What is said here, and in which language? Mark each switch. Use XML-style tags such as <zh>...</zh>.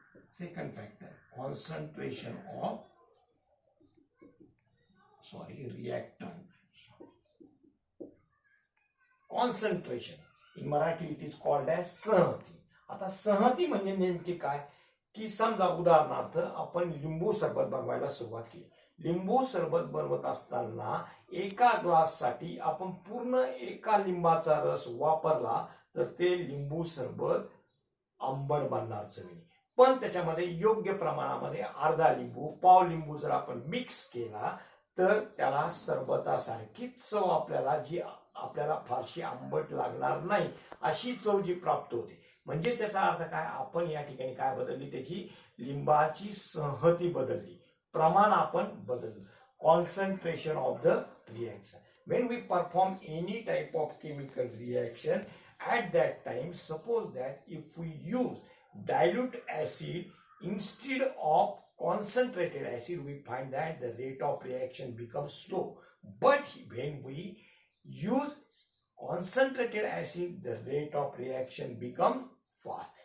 <en>Second factor, concentration of reactant. Concentration. In Marathi it is called as सहती.</en> <mr>आता सहती म्हणजे नेमकी काय, की समजा उदाहरणार्थ आपण लिंबू सरबत बनवायला सुरुवात केली. लिंबू सरबत बनवत असताना एका ग्लास साठी आपण पूर्ण एका लिंबाचा रस वापरला, तर ते लिंबू सरबत आंबट बनणार चवीने. पण त्याच्यामध्ये योग्य प्रमाणामध्ये अर्धा लिंबू, पाव लिंबू जर आपण मिक्स केला तर त्याला सरबतासारखीच चव आपल्याला, जी आपल्याला फारशी आंबट लागणार नाही अशी चव जी प्राप्त होते. म्हणजे त्याचा अर्थ काय, आपण या ठिकाणी काय बदलली, त्याची लिंबाची संहती बदलली, प्रमाण आपण बदललं.</mr> <en>Concentration of the reaction. When we perform any type of chemical reaction, at that time, suppose that if we use dilute acid instead of concentrated acid, we find that the rate of reaction becomes slow. But when we use concentrated acid, the rate of reaction becomes fast.</en>